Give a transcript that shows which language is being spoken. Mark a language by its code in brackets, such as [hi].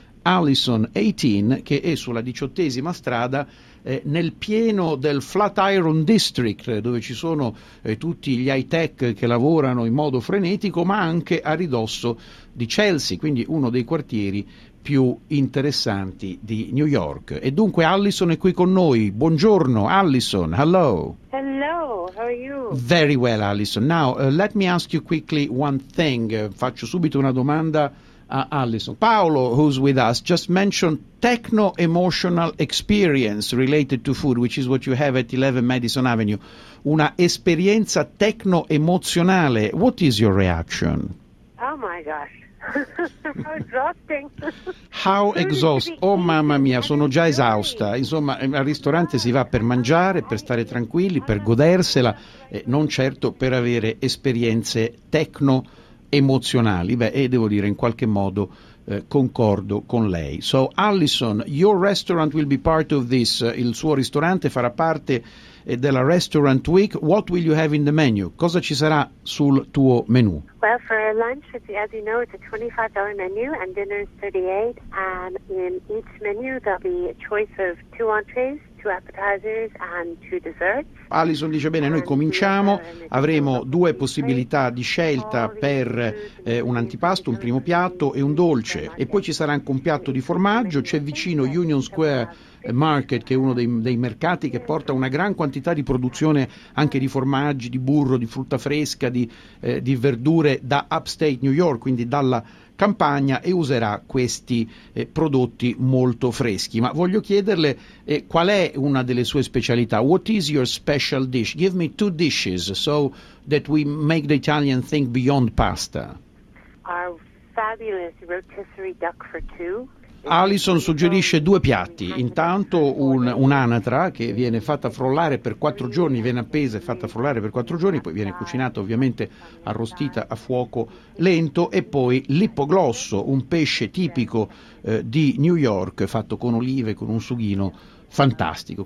[it] Alison 18, che è sulla 18ª strada nel pieno del Flatiron District, dove ci sono tutti gli high tech che lavorano in modo frenetico, ma anche a ridosso di Chelsea, quindi uno dei quartieri più interessanti di New York. E dunque Allison è qui con noi. Buongiorno Allison, [en] hello. Hello, how are you? Very well, Allison. Now, let me ask you quickly one thing. [it] Faccio subito una domanda a Allison. [en] Paolo, who's with us, just mentioned techno-emotional experience related to food, which is what you have at 11 Madison Avenue. [it] Una esperienza techno-emozionale. [en] What is your reaction? Oh my gosh. How exhausting. How exhausting. [it] Oh mamma mia, sono già esausta. Insomma, al ristorante si va per mangiare, per stare tranquilli, per godersela, non certo per avere esperienze tecno-emozionali. Beh, e devo dire, in qualche modo concordo con lei. [en] So, Allison, your restaurant will be part of this. [it] Il suo ristorante farà parte della Restaurant Week. [en] What will you have in the menu? [it] Cosa ci sarà sul tuo menu? [en] Well, for lunch, as you know, it's a $25 menu and dinner is $38. And in each menu, there'll be a choice of two entrees, two appetizers and two desserts. [it] Allison dice bene, noi cominciamo, avremo due possibilità di scelta per un antipasto, un primo piatto e un dolce. E poi ci sarà anche un piatto di formaggio, c'è vicino Union Square Market, che è uno dei mercati che porta una gran quantità di produzione anche di formaggi, di burro, di frutta fresca, di verdure da Upstate New York, quindi dalla campagna, e userà questi prodotti molto freschi. Ma voglio chiederle qual è una delle sue specialità. [en] What is your special dish? Give me two dishes so that we make the Italian think beyond pasta. Our fabulous rotisserie duck for two. [it] Allison suggerisce due piatti, intanto un'anatra che viene fatta frollare per quattro giorni, viene appesa e fatta frollare per quattro giorni, poi viene cucinata ovviamente arrostita a fuoco lento, e poi l'ippoglosso, un pesce tipico di New York, fatto con olive, con un sughino fantastico.